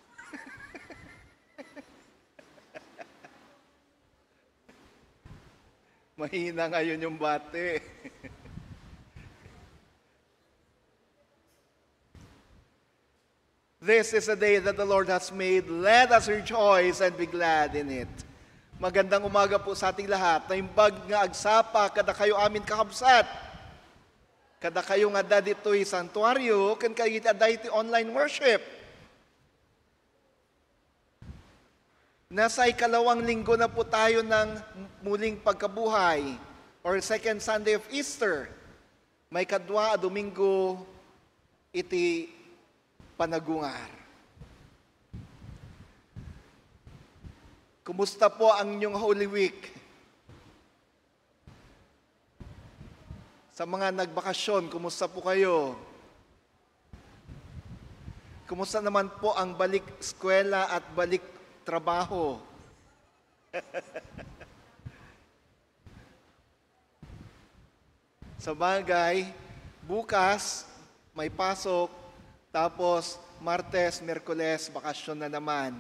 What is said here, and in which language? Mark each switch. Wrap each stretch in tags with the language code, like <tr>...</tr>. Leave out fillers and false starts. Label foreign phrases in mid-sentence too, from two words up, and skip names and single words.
<tl>Mahina ngayon yung bate.</tl> <en>This is a day that the Lord has made. Let us rejoice and be glad in it.</en> <tl>Magandang umaga po sa ating lahat.</tl> <ilo>Naimbag nga agsapa, kada kayo amin kakabsat. Kada kayo nga dadito'y santuaryo, kan kayo iti online worship.</ilo> <tl>Nasa ikalawang linggo na po tayo ng muling pagkabuhay,</tl> <en>or second Sunday of Easter.</en> <ilo>May kadwa, Domingo, iti panagungar.</ilo> <tl>Kumusta po ang inyong Holy Week? Sa mga nagbakasyon, kumusta po kayo? Kumusta naman po ang balik eskwela at balik trabaho? Sa bagay, bukas may pasok, tapos Martes, Miyerkules, bakasyon na naman.</tl>